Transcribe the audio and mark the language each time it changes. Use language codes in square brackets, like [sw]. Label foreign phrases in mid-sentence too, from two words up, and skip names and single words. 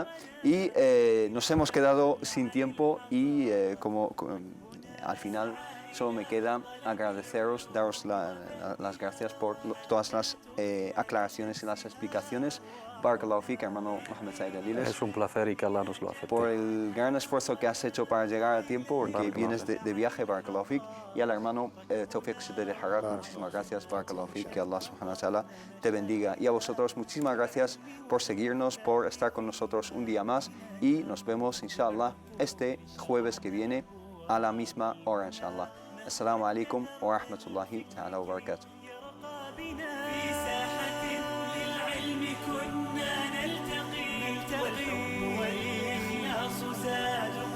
[es] Y nos hemos quedado sin tiempo, y al final solo me queda agradeceros, daros las gracias por todas las aclaraciones y las explicaciones. [ar] بارك الله فيك, [es] hermano Mohamed Said Aliles. Es un placer, y que Allah nos lo acepte. Por el gran esfuerzo que has hecho para llegar a tiempo, porque vienes de viaje, [ar] بارك الله فيك. [es] Y al hermano Tawfiq Shidel Harak, muchísimas gracias, [ar] بارك الله فيك, [es] que [ar] الله سبحانه وتعالى [es] te bendiga. Y a vosotros, muchísimas gracias por seguirnos, por estar con nosotros un día más, y nos vemos, inshallah, este jueves que viene a la misma hora, inshallah. [ar] السلام عليكم ورحمة الله تعالى وبركاته. والحب والإخلاص زاد